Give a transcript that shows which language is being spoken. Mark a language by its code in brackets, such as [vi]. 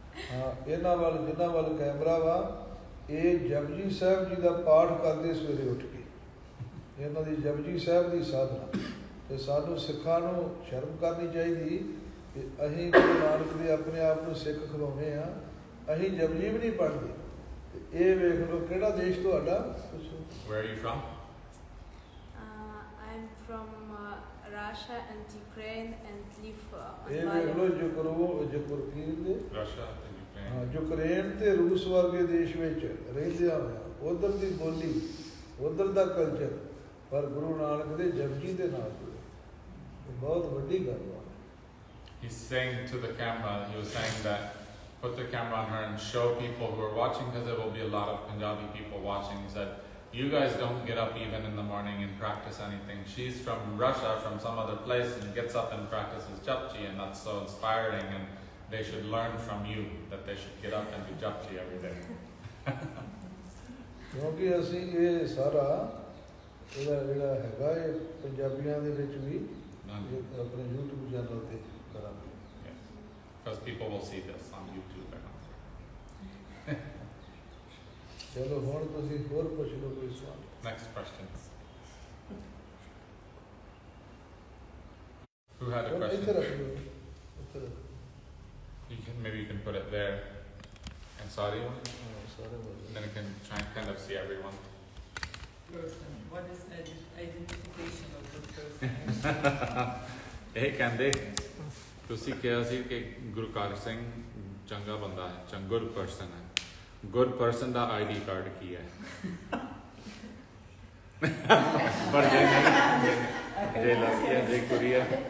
[pa] ਹਾਂ ਇਹਨਾਂ ਵੱਲ ਜਿਨ੍ਹਾਂ ਵੱਲ ਕੈਮਰਾ ਵਾ ਇਹ ਜਪਜੀ ਸਾਹਿਬ ਜੀ ਦਾ ਪਾਠ ਕਰਦੇ ਸਵੇਰੇ ਉੱਠ ਕੇ ਇਹਨਾਂ ਦੀ ਜਪਜੀ ਸਾਹਿਬ ਦੀ ਸਾਧਨਾ ਤੇ ਸਾਨੂੰ ਸਿੱਖਾਂ ਨੂੰ ਸ਼ਰਮ ਕਰਨੀ ਚਾਹੀਦੀ ਕਿ ਅਸੀਂ ਗੁਰੂ ਨਾਨਕ ਦੇ ਆਪਣੇ ਆਪ ਨੂੰ ਸਿੱਖ ਖਵਾਉਣੇ ਆ ਅਸੀਂ ਜਪਜੀ ਵੀ ਨਹੀਂ ਪੜ੍ਹਦੇ ਤੇ ਇਹ ਵੇਖ ਲਓ ਕਿਹੜਾ ਦੇਸ਼ ਤੁਹਾਡਾ [en] Where are you from? I'm from Russia and Ukraine and live on [pa] ਇਹ ਵੇਖ ਲਓ ਯੂਕਰੇਨ ਦੇ [en] Russia and Ukraine. [pa] ਹਾਂ ਯੂਕਰੇਨ ਤੇ ਰੂਸ ਵਰਗੇ ਦੇਸ਼ ਵਿੱਚ ਰਹਿੰਦਿਆਂ ਹੋਇਆ ਉਧਰ ਦੀ ਬੋਲੀ ਉਧਰ ਦਾ ਕਲਚਰ ਪਰ ਗੁਰੂ ਨਾਨਕ ਦੇ ਜਪਜੀ ਦੇ ਨਾਲ ਜੁੜੇ। ਇਹ ਬਹੁਤ ਵੱਡੀ ਗੱਲ ਆ। [en] He's saying to the camera, he was saying that put the camera on her and show people who are watching, because there will be a lot of Punjabi people watching. He said, you guys don't get up even in the morning and practice anything. She's from Russia, from some other place, and gets up and practices japji, and that's so inspiring, and they should learn from you that they should get up and do japji every day. [pa] ਕਿਉਂਕਿ ਅਸੀਂ ਇਹ ਸਾਰਾ ਇਹਦਾ ਜਿਹੜਾ ਹੈਗਾ ਇਹ ਪੰਜਾਬੀਆਂ ਦੇ ਵਿੱਚ ਵੀ ਆਪਣੇ YouTube ਚੈਨਲ ਤੇ ਕਰਾਂਗੇ। [en] Because people will see this on YouTube and all. [pa] ਚਲੋ ਹੁਣ ਤੁਸੀਂ ਹੋਰ ਪੁੱਛ ਲਓ ਕੋਈ ਸਵਾਲ। [en] Next question. Who had a question? [pa] ਇੱਥੇ ਰੱਖ ਲਓ, ਇੱਥੇ ਰੱਖ ਲਓ। [en] Maybe you can put it there. And sorry, [pa] ਸਾਰੇ ਬੋਲੋ। [en] then you can try and kind of see everyone. Person. What is identification of the person? [pa] ਇਹ ਕਹਿੰਦੇ ਤੁਸੀਂ ਕਿਹਾ ਸੀ ਕਿ ਗੁਰਕਾਰ ਸਿੰਘ ਚੰਗਾ ਬੰਦਾ ਹੈ, [en] good person [pa] ਹੈ। [en] good person [pa] ਦਾ ਆਈਡੀ ਕਾਰਡ ਕੀ ਹੈ? ਪਰ ਜੇ ਲੱਗਿਆ ਜੇ ਕੁੜੀਆ